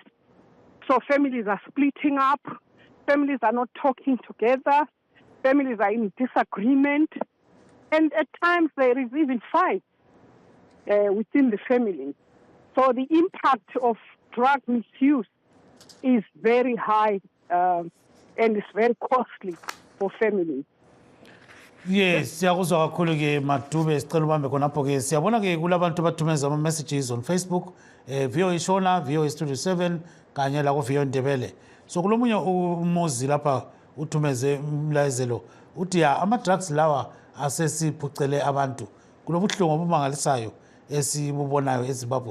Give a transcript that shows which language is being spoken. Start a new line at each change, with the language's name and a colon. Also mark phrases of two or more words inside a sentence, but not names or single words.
English: So families are splitting up, families are not talking together, families are in disagreement, and at times there is even fight within the family. So the impact of drug misuse is very high and it's very costly for families. Yes,
North Ndebele: siyakuzwa kakhulu ke Madube, sicela ubambe khonapho ke siyabona ke kulabantu abathumeza ama
English: messages on Facebook,
North Ndebele: Vio Ishona, Vio Studio 7 kanye la ku Vio Ndebele. So kulomunye umuzi lapha uthumeze umlayezelo uthi ya ama drugs lawa asesiphucele abantu. Kulobuhlungu obumangalisayo esibubonayo eZimbabwe.